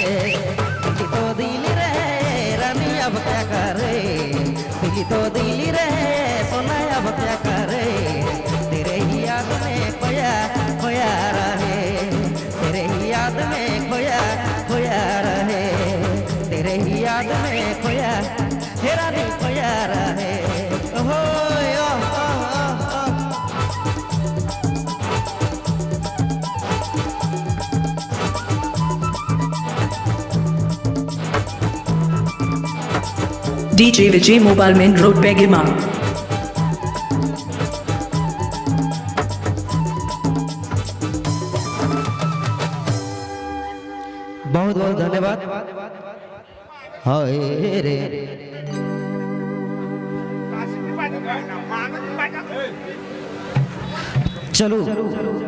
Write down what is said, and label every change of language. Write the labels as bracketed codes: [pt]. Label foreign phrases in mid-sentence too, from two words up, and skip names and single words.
[hi] दिल तो दिल रहे रानी अब क्या करे, दिल तो दिल रहे सोना अब क्या करे, तेरे ही याद में खोया खोया रहे, तेरे ही याद में खोया खोया रहे, तेरे ही याद में खोया हे रानी खोया रहे। ओहो DJ Vijay Mobile Main Road Begima। बहुत बहुत धन्यवाद। हाय रे चलो